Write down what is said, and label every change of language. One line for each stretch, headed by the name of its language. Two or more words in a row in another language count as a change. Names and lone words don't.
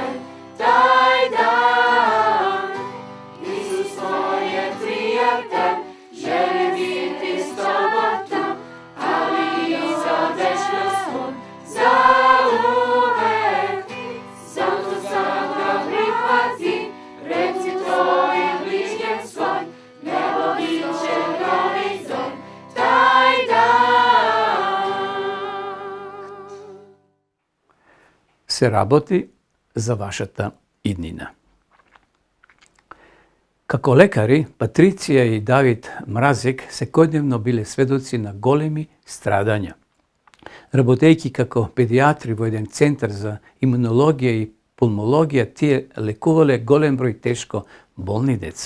Serbian: Taj dan, Isus tvoj je prijatelj, želi biti s tobom tu, ali i za večnost on, za uvek. Zato sad ga prihvati, reci tvojim bližnjem svoj, nebo biće novi dom. Taj dan.
Macedonian: Се работи за вашата иднина. Како лекари, Патриција и Давид Мразик секојдневно биле сведоци на големи страдања. Работејќи како педиатри во еден центар за имунологија и пулмологија, тие лекувале голем број тешко болни деца.